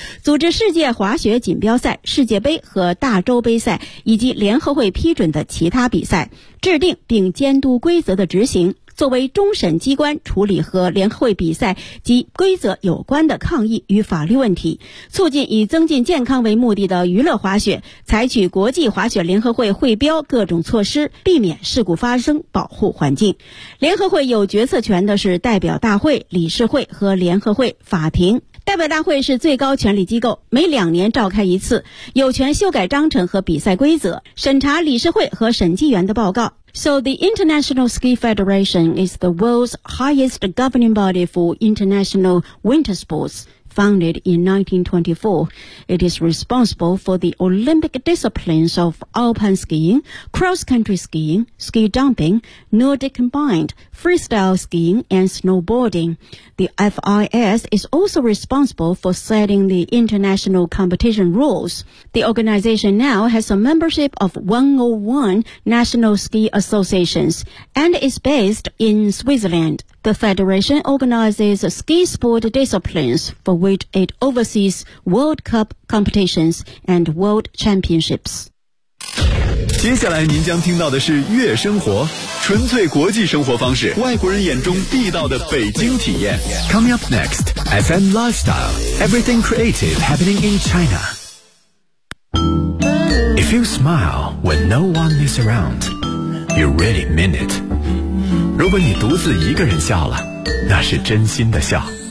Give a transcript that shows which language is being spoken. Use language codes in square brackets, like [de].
[zh] 组织世界滑雪锦标赛、世界杯和大洲杯赛以及联合会批准的其他比赛，制定并监督规则的执行，作为终审机关处理和联合会比赛及规则有关的抗议与法律问题，促进以增进健康为目的的娱乐滑雪，采取国际滑雪联合会会标各种措施，避免事故发生，保护环境。联合会有决策权的是代表大会、理事会和联合会法庭。代表大会是最高权力机构，每两年召开一次，有权修改章程和比赛规则，审查理事会和审计员的报告。 [en] So the International Ski Federation is the world's highest governing body for international winter sports. Founded in 1924, it is responsible for the Olympic disciplines of alpine skiing, cross-country skiing, ski jumping, Nordic combined, freestyle skiing, and snowboarding. The FIS is also responsible for setting the international competition rules. The organization now has a membership of 101 national ski associations and is based in Switzerland. The Federation organizes ski sport disciplines for which it oversees World Cup competitions and World Championships. [zh] 接下来您将听到的是悦生活，纯粹国际生活方式，外国人眼中地道的北京体验。 [en] Coming up next, FM Lifestyle, everything creative happening in China. If you smile when no one is around, you really mean it. [zh] 如果你独自一个人笑了，那是真心的笑。